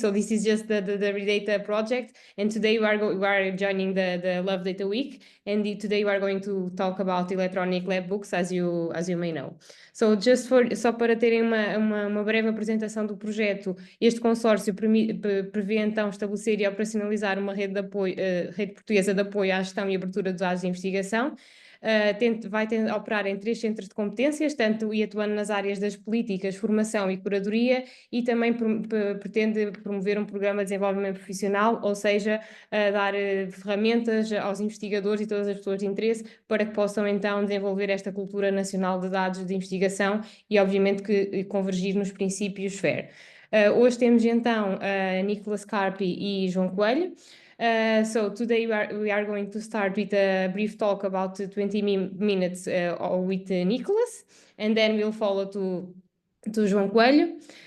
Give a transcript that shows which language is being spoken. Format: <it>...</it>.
<en>So this is just the Redata project. And today we are joining the Love Data Week. And today we are going to talk about electronic lab books, as you may know.</en> <pt>So só para terem uma breve apresentação do projeto, este consórcio prevê então estabelecer e operacionalizar uma rede de apoio, rede portuguesa de apoio à gestão e abertura dos dados de investigação. Vai operar em 3 centros de competências, tanto e atuando nas áreas das políticas, formação e curadoria, e também pretende promover um programa de desenvolvimento profissional, ou seja, dar ferramentas aos investigadores e todas as pessoas de interesse para que possam então desenvolver esta cultura nacional de dados de investigação e, obviamente, que convergir nos princípios FAIR. Hoje temos então Nicolas Carpi e João Coelho.</pt> <en>So today we are going to start with a brief talk about 20 minutes with Nicholas, and then we'll follow to João Coelho.</en>